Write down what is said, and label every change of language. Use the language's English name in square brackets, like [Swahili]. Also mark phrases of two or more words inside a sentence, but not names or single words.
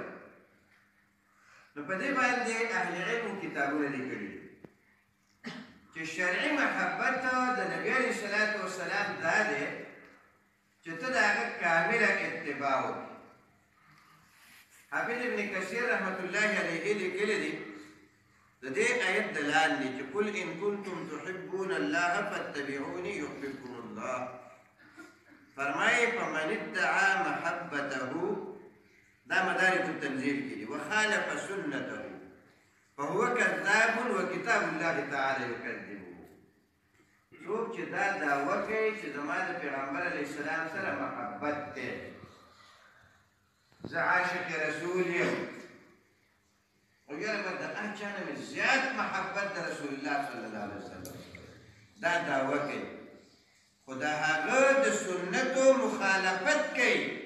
[Pashto] نو په دې باندې اهل علمو کتابونه لیکلي چې شرعي محبت د نبي [Arabic] علیه الصلاة والسلام [Pashto] دا دی چې ته د هغه کامله اتباع وکړې. حافظ ابن کثیر [Arabic] رحمت الله علیه [Pashto] لیکلی دي د دې آیت دلال دی چې [Arabic] قل ان کنتم تحبون الله فاتبعوني یحببکم الله. [Pashto] فرمایي [Arabic] فمن ادعا محبته [Pashto] دا مدارک التنزیل کې دي [Arabic] وخالف سنته فهو کذاب وکتاب الله تعالی یکذبه. [Pashto] څوک چې دا دعوه کوي چې زما د پیغمبر [Arabic] علیه السلام [Pashto] سره محبت دی زه عاشق رسول یم او یاره به د هر چا نه مې زیات محبت د رسول الله [Arabic] صلی الله علیه وسلم [Pashto] دا دعوه کوي خو د هغه د سنتو مخالفت کوي.